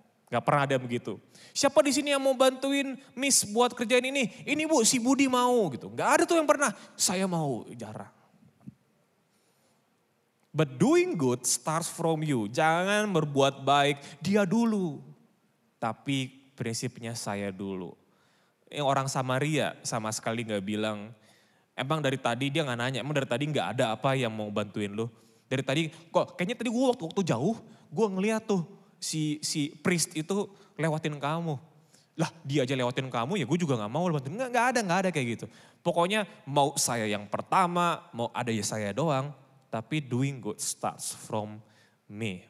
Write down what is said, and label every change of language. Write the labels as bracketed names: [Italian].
[Indonesian] Enggak pernah ada begitu. Siapa di sini yang mau bantuin Miss buat kerjain ini? Ini bu, si Budi mau gitu. Enggak ada tuh yang pernah. Saya mau, jarang. [English] But doing good starts from you. [Indonesian] Jangan berbuat baik dia dulu. Tapi prinsipnya saya dulu. Orang Samaria sama sekali gak bilang, emang dari tadi dia gak nanya, emang dari tadi gak ada apa yang mau bantuin lu. Dari tadi, kok kayaknya tadi gue waktu jauh, gue ngeliat tuh si priest itu lewatin kamu. Lah dia aja lewatin kamu ya gue juga gak mau bantuin. Gak ada kayak gitu. Pokoknya mau saya yang pertama, mau ada ya saya doang. [English] Tapi doing good starts from me.